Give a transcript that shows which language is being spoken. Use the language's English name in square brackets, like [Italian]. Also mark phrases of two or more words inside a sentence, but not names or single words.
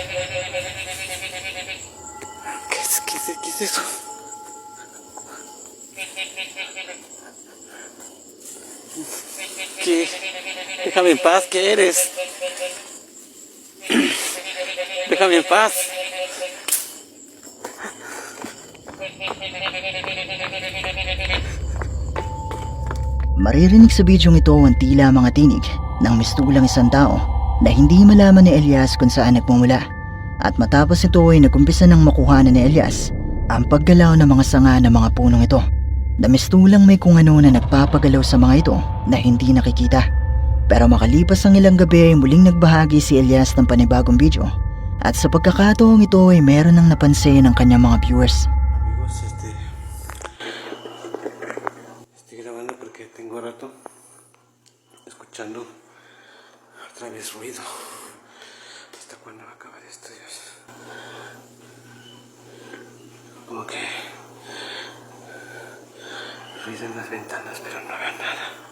[Spanish] ¿Qué es eso? ¿Qué? Déjame en paz, ¿qué eres? Déjame en paz. [Filipino] Maririnig sa bidyong ito ang tila mga tinig ng mistulang isang tao na hindi malaman ni Elias kung saan nagmumula, at matapos ito ay nagumpisa ng makuhanan ni Elias ang paggalaw ng mga sanga ng mga punong ito na mistulang may kung ano na nagpapagalaw sa mga ito na hindi nakikita. Pero makalipas ang ilang gabi ay muling nagbahagi si Elias ng panibagong video, at sa pagkakataong ito ay meron ng napansin ng kanyang mga viewers. [Spanish] Amigos, estoy grabando porque tengo rato escuchando otra vez ruido. ¿Hasta cuándo va a acabar esto, Dios? Como que ruido en las ventanas, pero no veo nada.